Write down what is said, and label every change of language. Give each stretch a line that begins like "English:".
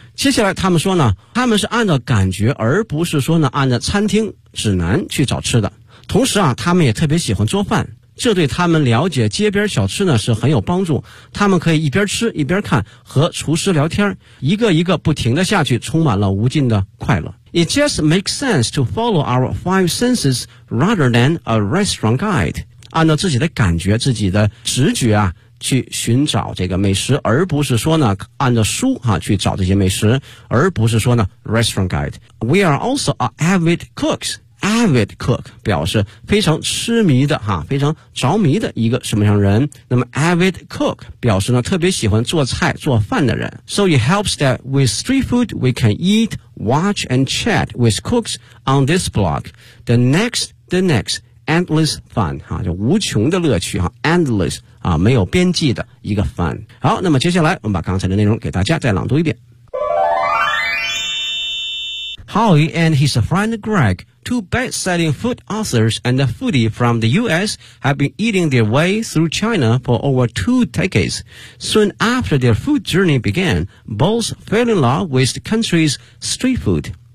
Chinese: 接下来他们说呢，他们是按照感觉而不是说呢按照餐厅指南去找吃的，同时啊他们也特别喜欢做饭，这对他们了解街边小吃呢是很有帮助。他们可以一边吃一边看，和厨师聊天，一个一个不停的下去，充满了无尽的快乐。
English: It just makes sense to follow our five senses rather than a restaurant guide.
Chinese: 按照自己的感觉、自己的直觉啊，去寻找这个美食，而不是说呢，按照书哈、啊、去找这些美食，而不是说呢 restaurant guide.
English: We are also avid cooks. Avid cook
Chinese: 表示非常痴迷的哈、啊，非常着迷的一个什么样人？那么 avid cook 表示呢，特别喜欢做菜、做饭的人。
English: So it helps that with street food we can eat. Watch and chat with cooks on this blog. The next, endless fun,
Chinese: 哈，就无穷的乐趣哈 ，endless 啊，没有边际的一个翻。好，那么接下来我们把刚才的内容给大家再朗读一遍。
English: Howie and his friend Greg, two best-selling food authors and a foodie from the U.S. have been eating their way through China for over two decades. Soon after their food journey began, both fell in love with the country's street food.